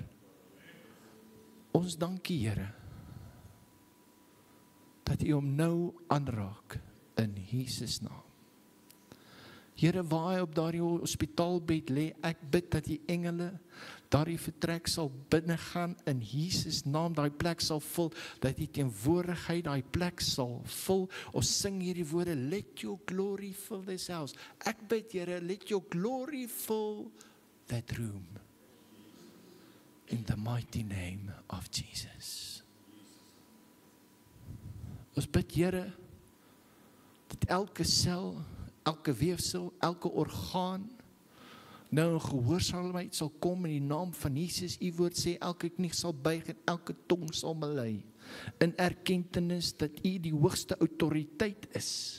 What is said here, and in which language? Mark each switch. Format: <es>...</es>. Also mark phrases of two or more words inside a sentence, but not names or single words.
<af>Ons dankie Here dat u hom nou aanraak in Jesus naam. Here, waar hy op daardie hospitaalbed lê, ek bid dat die engele daardie vertrek sal binnegaan in Jesus naam, daai plek sal vul, dat die teenwoordigheid daai plek sal vul. Ons sing hierdie woorde,</af> <en>let your glory fill this house.</en> <af>Ek bid Here,</af> <en>let your glory fill that room. In the mighty name of Jesus.</en> <af>Ons bid Here, dat elke sel, elke weefsel, elke orgaan nou in gehoorsaamheid sal kom in die naam van Jesus. U woord sê elke knie sal buig en elke tong sal bely in erkenning dat u die hoogste autoriteit is.</af>